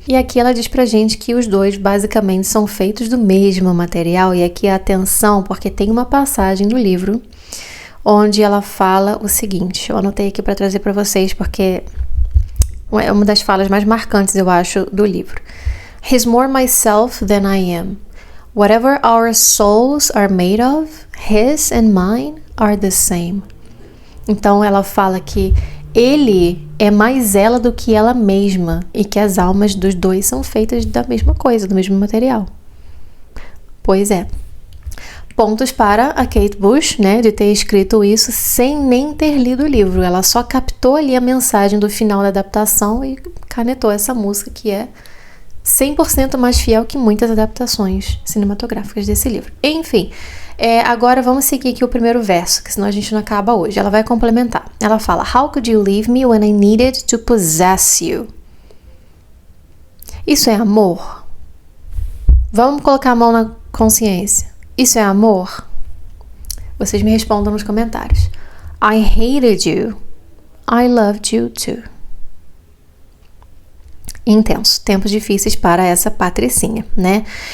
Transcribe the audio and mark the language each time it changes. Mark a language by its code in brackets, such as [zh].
[pt] E aqui ela diz pra gente que os dois basicamente são feitos do mesmo material, e aqui atenção, porque tem uma passagem do livro onde ela fala o seguinte, eu anotei aqui para trazer para vocês porque é uma das falas mais marcantes, eu acho, do livro. [en] He's more myself than I am. Whatever our souls are made of, his and mine are the same. [pt] Então ela fala que ele é mais ela do que ela mesma e que as almas dos dois são feitas da mesma coisa, do mesmo material. Pois é. Pontos para a Kate Bush, né, de ter escrito isso sem nem ter lido o livro. Ela só captou ali a mensagem do final da adaptação e canetou essa música que é 100% mais fiel que muitas adaptações cinematográficas desse livro. Enfim, agora vamos seguir aqui o primeiro verso, que senão a gente não acaba hoje. Ela vai complementar. Ela fala, [en] How could you leave me when I needed to possess you? [pt] Isso é amor? Vamos colocar a mão na consciência. Isso é amor? Vocês me respondam nos comentários. [en] I hated you. I loved you too. [pt] Intenso, tempos difíceis para essa patricinha, né?